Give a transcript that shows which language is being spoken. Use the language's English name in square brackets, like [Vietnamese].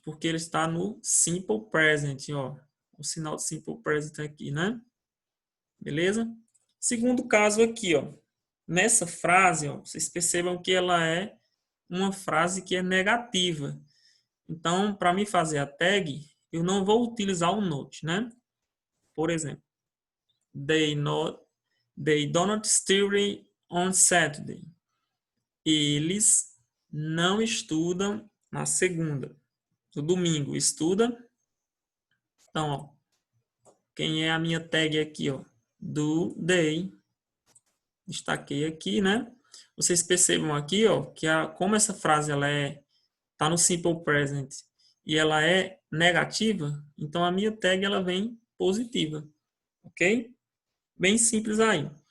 [Portuguese] Porque ele está no simple present, ó. O sinal de simple present aqui, né? Beleza? Segundo caso aqui, ó. Nessa frase, ó, vocês percebam que ela é uma frase que é negativa. Então, para mim fazer a tag, eu não vou utilizar o not, né? Por exemplo, [English] they do not study on Saturday. [Portuguese] Eles não estudam na segunda. No domingo, estuda. Então, ó, quem é a minha tag aqui, ó? [English] Do they. [Portuguese] Destaquei aqui, né? Vocês percebam aqui, ó, que como essa frase ela tá no simple present e ela é negativa, então a minha tag ela vem positiva, ok? Bem simples aí.